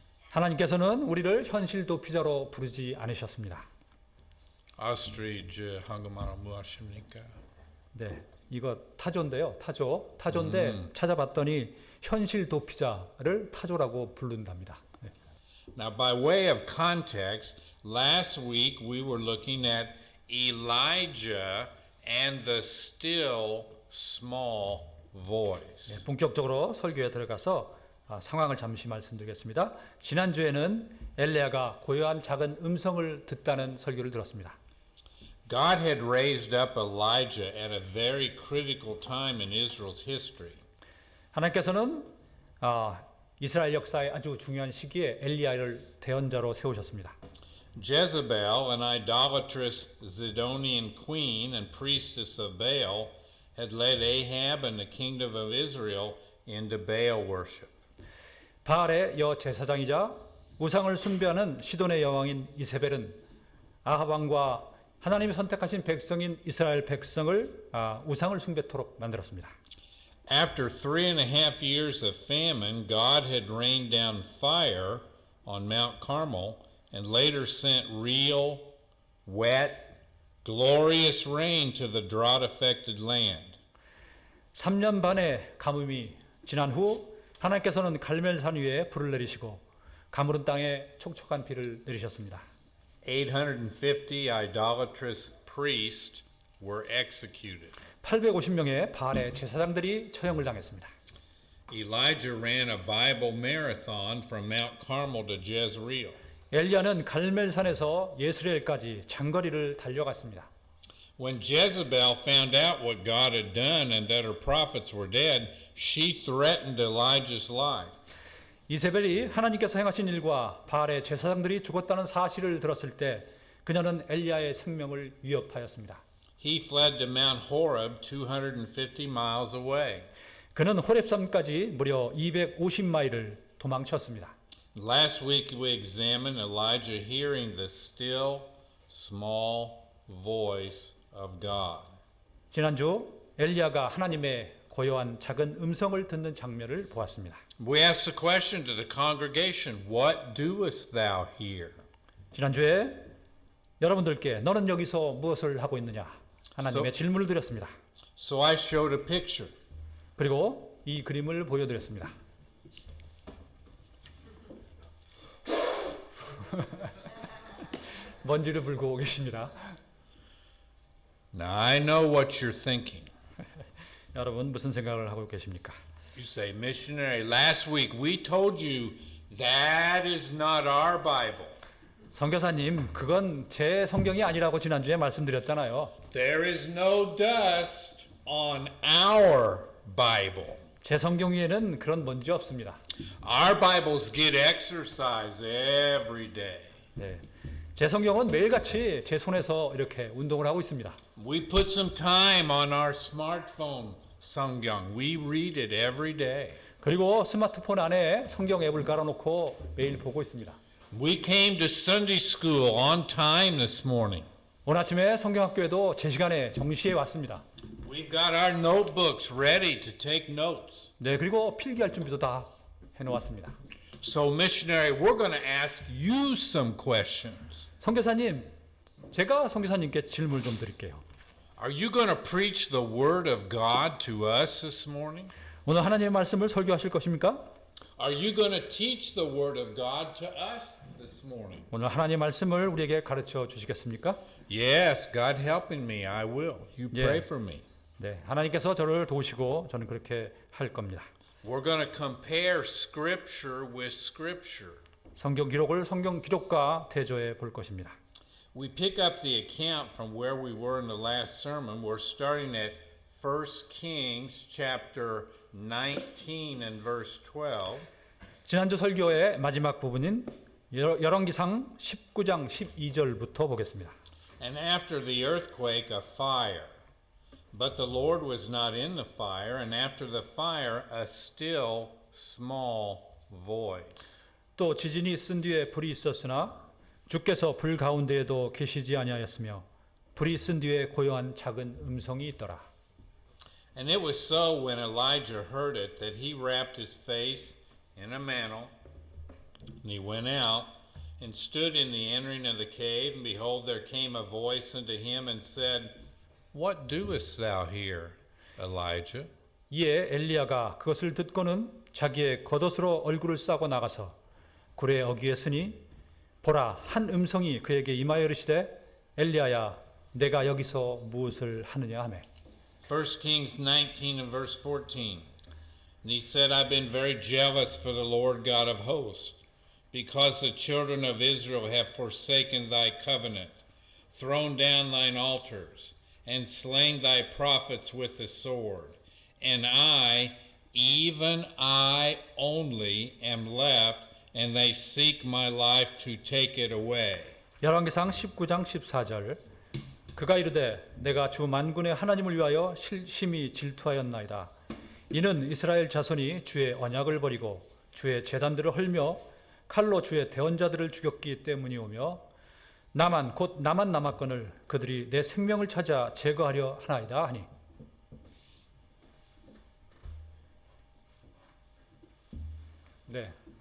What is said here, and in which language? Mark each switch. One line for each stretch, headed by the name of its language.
Korean: 하나님께서는 우리를 현실 도피자로 부르지 않으셨습니다. Ostrich 한국말로 무엇입니까? 네, 이거 타조인데요. 타조인데 찾아봤더니 현실 도피자를 타조라고 부른답니다. 네.
English: Now, by way of context, last week we were looking at Elijah and the still small voice.
Korean: 네, 본격적으로 설교에 들어가서 상황을 잠시 말씀드리겠습니다. 지난주에는 엘리야가 고요한 작은 음성을 듣다는 설교를 들었습니다.
English: God had raised up Elijah at a very critical time in Israel's history.
Korean: 하나님께서는 이스라엘 역사의 아주 중요한 시기에 엘리야를 대언자로 세우셨습니다.
English: Jezebel, an idolatrous Zidonian queen and priestess of Baal, had led Ahab and the kingdom of Israel into Baal worship.
Korean: 바알의 여제사장이자 우상을 숭배하는 시돈의 여왕인 이세벨은 아합 왕과 하나님이 선택하신 백성인 이스라엘 백성을 우상을 숭배토록 만들었습니다.
English: After 3.5 years of famine, God had rained down fire on Mount Carmel and later sent real, wet, glorious rain to the drought-affected land.
Korean: 3년 반의 가뭄이 지난 후 하나님께서는 갈멜산 위에 불을 내리시고 가물은 땅에 촉촉한 비를 내리셨습니다.
English: 850 idolatrous priests were executed.
Korean: 850명의 바알의 제사장들이 처형을 당했습니다.
English: Elijah ran a Bible marathon from Mount Carmel to Jezreel.
Korean: 엘리야는 갈멜산에서 예스레엘까지 장거리를 달려갔습니다.
English: When Jezebel found out what God had done and that her prophets were dead, she threatened Elijah's life.
Korean: 이세벨이 하나님께서 행하신 일과 바알의 제사장들이 죽었다는 사실을 들었을 때 그녀는 엘리야의 생명을 위협하였습니다.
English: He fled to Mount Horeb 250 miles away.
Korean: 그는 호렙산까지 무려 250마일을 도망쳤습니다.
English: Last week we examined Elijah hearing the still, small voice of God.
Korean: 지난주 엘리야가 하나님의 고요한 작은 음성을 듣는 장면을 보았습니다.
English: We asked the question to the congregation, what doest thou here?
Korean: 지난주에 여러분들께 너는 여기서 무엇을 하고 있느냐 하나님의 질문을 드렸습니다.
English: So I showed a picture.
Korean: 그리고 이 그림을 보여드렸습니다. 먼지를 불고 계십니다.
English: Now I know what you're thinking.
Korean: 여러분 무슨 생각을 하고 계십니까?
English: You say, missionary, last week we told you that is not our Bible.
Korean: 선교사님, 그건 제 성경이 아니라고 지난주에 말씀드렸잖아요.
English: There is no dust on our Bible.
Korean: 제 성경 위에는 그런 먼지 없습니다.
English: Our Bibles get exercise every day.
Korean: 네, 제 성경은 매일같이 제 손에서 이렇게 운동을 하고 있습니다.
English: We put some time on our smartphone 성경. We read it every day.
Korean: 그리고 스마트폰 안에 성경 앱을 깔아놓고 매일 보고 있습니다.
English: We came to Sunday school on time this morning.
Korean: 오늘 아침에 성경학교에도 제 시간에 정시에 왔습니다.
English: We've got our notebooks ready to take notes.
Korean: 네, 그리고 필기할 준비도 다 해놓았습니다.
English: So missionary, we're going to ask you some questions.
Korean: 선교사님, 제가 선교사님께 질문 좀 드릴게요.
English: Are you going to preach the word of God to us this morning?
Korean: 오늘 하나님의 말씀을 설교하실 것입니까?
English: Are you going to teach the word of God to us this morning?
Korean: 오늘 하나님 말씀을 우리에게 가르쳐 주시겠습니까?
English: Yes, God helping me. I will. You pray Yeah. for me.
Korean: 네, 하나님께서 저를 도우시고 저는 그렇게 할 겁니다.
English: We're going to compare Scripture with Scripture.
Korean: 성경 기록을 성경 기록과 대조해 볼 것입니다.
English: We pick up the account from where we were in the last sermon. We're starting at 1 Kings chapter 19 and verse 12.
Korean: 지난주 설교의 마지막 부분인 열왕기상 19장 12절부터 보겠습니다.
English: And after the earthquake, a fire. But the Lord was not in the fire, and after the fire, a still small voice.
Korean: 또 지진이 있은 뒤에 불이 있었으나 주께서 불 가운데에도 계시지 아니하였으며 불이 있은 뒤에 고요한 작은 음성이 있더라.
English: And it was so when Elijah heard it that he wrapped his face in a mantle, and he went out and stood in the entering of the cave, and behold, there came a voice unto him and said, What doest thou here, Elijah?
Korean: 이에 엘리야가 그것을 듣고는 자기의 겉옷으로 얼굴을 싸고 나가서 굴의 어귀에 서니 보라 한 음성이 그에게 임하여 이르시되 엘리야야 내가 여기서 무엇을 하느냐 하매
English: 1 Kings 19 and verse 14. And he said, I've been very jealous for the Lord God of hosts, because the children of Israel have forsaken thy covenant, thrown down thine altars, and slain thy prophets with the sword. And I, even I only, am left, and they seek my life to take it away.
Korean: 열왕기상 19장 14절 그가 이르되 내가 주 만군의 하나님을 위하여 심히 질투하였나이다. 이는 이스라엘 자손이 주의 언약을 버리고 주의 제단들을 헐며 칼로 주의 대언자들을 죽였기 때문이오며 나만 곧 나만 남았거늘 그들이 내 생명을 찾아 제거하려 하나이다 하니 네.